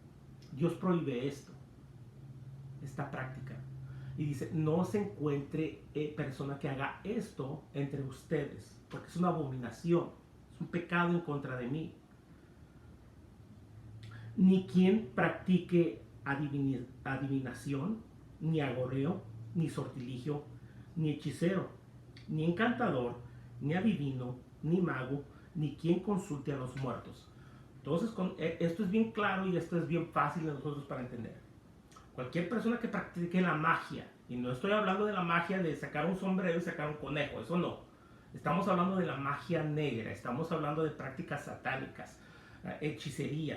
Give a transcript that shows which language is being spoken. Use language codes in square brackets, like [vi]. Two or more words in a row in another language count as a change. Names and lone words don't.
[es] Dios prohíbe esta práctica. Y dice, no se encuentre persona que haga esto entre ustedes, porque es una abominación, es un pecado en contra de mí. Ni quien practique adivinación, ni agoreo, ni sortilegio, ni hechicero, ni encantador, ni adivino, ni mago, ni quien consulte a los muertos. Entonces, esto es bien claro y esto es bien fácil de nosotros para entender. Cualquier persona que practique la magia, y no estoy hablando de la magia de sacar un sombrero y sacar un conejo, eso no. Estamos hablando de la magia negra, estamos hablando de prácticas satánicas, hechicería.